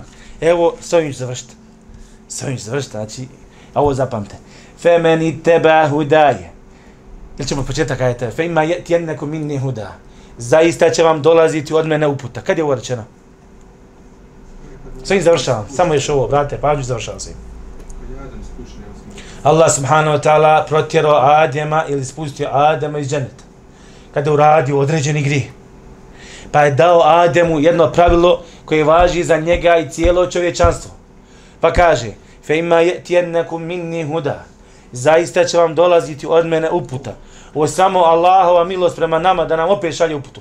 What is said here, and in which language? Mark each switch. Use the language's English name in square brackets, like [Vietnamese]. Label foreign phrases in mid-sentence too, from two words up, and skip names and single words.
[Bosnian] Evo, s ovim ću završiti. Znači, ovo zapamte. [Arabic] Femeni teba hudaje. [Bosnian] Ili ćemo početak ajte. [Arabic] Fe ima tjedneko minni huda. [Bosnian] Zaista će vam dolaziti od mene uputa. Kad je ovo rečeno? S ovim završavam. Samo još ovo, brate, pažnju završavam svim. Allah [Arabic] subhanahu wa ta'ala [Bosnian] protjerao Adema ili spustio Adema iz dženeta. Kada je uradio određeni grijeh. Pa je dao Ademu jedno pravilo koje važi za njega i cijelo čovječanstvo. Pa kaže, [Arabic] fe ima tjednekum minni huda. [Bosnian] Zaista će vam dolaziti od mene uputa. Ovo je samo Allahova milost prema nama da nam opet šalje uputu.